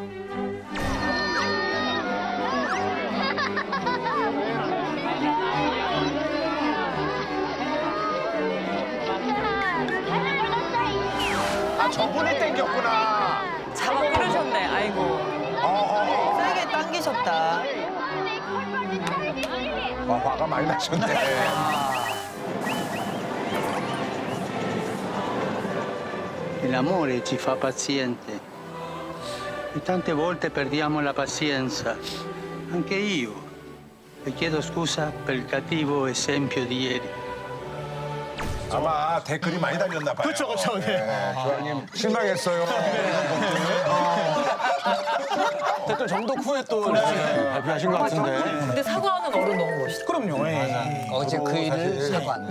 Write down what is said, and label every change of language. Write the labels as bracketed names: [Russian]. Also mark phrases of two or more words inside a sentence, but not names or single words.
[Korean] 아, 저분이 땡겼구나. 잡아 끌으셨네. 아이고. 세게 당기셨다. 화가 많이 나셨네. [Italian] L'amore ci fa paziente e tante volte perdiamo la pazienza, anche io. E chiedo scusa per il cattivo esempio di ieri. [Korean] 아마 댓글이 많이 달렸나 봐요. 그렇죠, 그렇죠. 네. 교황님 실망했어요. 댓글 정독 후에 또 발표하신 것 같은데. 근데 사과하는 어른 너무 멋있다. 그럼요. 어제 그 일을 사과한다.